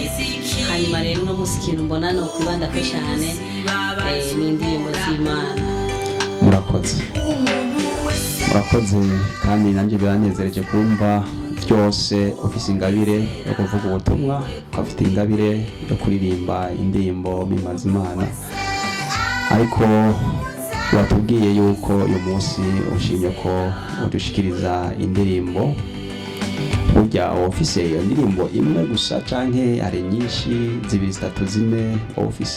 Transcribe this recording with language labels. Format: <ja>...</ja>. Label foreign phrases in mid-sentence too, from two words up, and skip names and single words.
<rn>Hanyuma rero no musikira mbona no kwibanda ko cyane n'indirimbo z'Imana. Murakoze kandi nanjye biranezereje kumva byose ufise ingabire yo kuvuga ubutumwa, ufite ingabire yo kuririmba indirimbo bimaze Imana. Ariko batubwiye yuko uyu munsi ushimye ko udushikiriza indirimbo. Burya ufise iyo ndirimbo imwe gusa canke ari nyinshi, zibiri zitatu zine ufise?</rn>